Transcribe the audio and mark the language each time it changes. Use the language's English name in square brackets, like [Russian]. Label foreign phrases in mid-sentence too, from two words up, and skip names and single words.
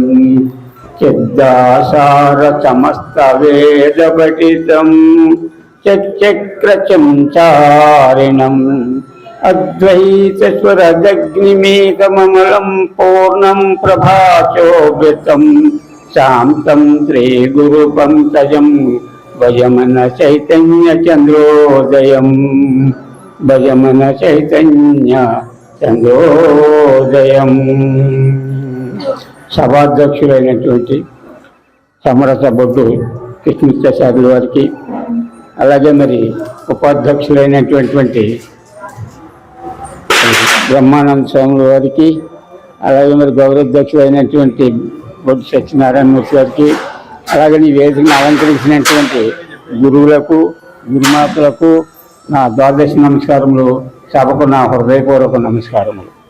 [Sanskrit] चिद्दासार समस्त वेद पठितम चक्रचंचारिणम अद्वैत स्वरजग्निमेकममलं पूर्णं प्रभाचोभितं शान्तं श्रीगुरुपङ्कजं भजमन चैतन्य चन्द्रोदयं भजमन चैतन्य चन्द्रोदयं [Telugu] సభాధ్యక్షులైనటువంటి సమరస బొడ్డు కృష్ణప్రసాద్ వారికి అలాగే మరి ఉపాధ్యక్షులైనటువంటి బ్రహ్మానంద స్వాముల వారికి అలాగే మరి గౌరవాధ్యక్షులైనటువంటి బొడ్డు సత్యనారాయణమూర్తి గారికి అలాగే ఈ వేదికను అలంకరించినటువంటి గురువులకు గురుమాతలకు నా ద్వాదశ నమస్కారములు, సభకు నా హృదయపూర్వక నమస్కారములు.